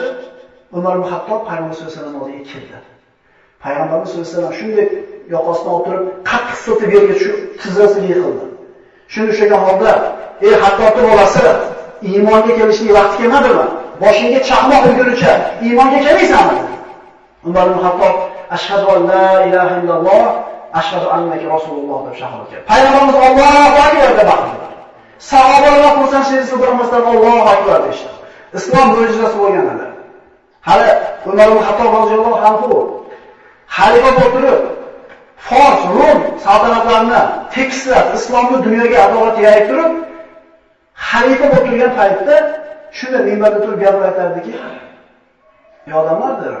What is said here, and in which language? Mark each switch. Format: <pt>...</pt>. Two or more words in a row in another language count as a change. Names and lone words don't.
<uz>Umar ibn Xattob payg'ambar</uz> <ar>صلى الله عليه وسلم</ar> <uz>oldiga keldi. Payg'ambarimiz</uz> <ar>صلى الله عليه وسلم</ar> <uz>shunday yoqasidan o'tirib, qattiq siltib yerga shu tizzasiga yiqildi. Shuni o'shagan holda, "Ey Xattobning bolasi, iymonga kelishning vaqti kelmadimi? Boshingga chaqmoq urgunicha iymonga kelmaysanmi?" Umar ibn Xattob</uz> <ar>أشهد أن لا إله إلا الله، أشهد أنك رسول الله</ar> <uz>deb shahodat qildi. Payg'ambarimiz</uz> <ar>الله أكبر</ar> <uz>deb baqirdi. Sahobalar xursandchilikni bildirmasdan</uz> <ar>الله أكبر</ar> <uz>dedi. Islom mo'jizasi bo'lgan edi. Hali Umar ibn Xattob</uz> <ar>رضي الله عنه</ar> <uz>xalifa bo'lib turib, Fors, Rum saltanatlarini tekislab, islomni dunyoga adolat yayib turib, xalifa bo'lib turgan paytda shunda minbarda turib gapir aytardiki, "Ey odamlar," dedi.</uz>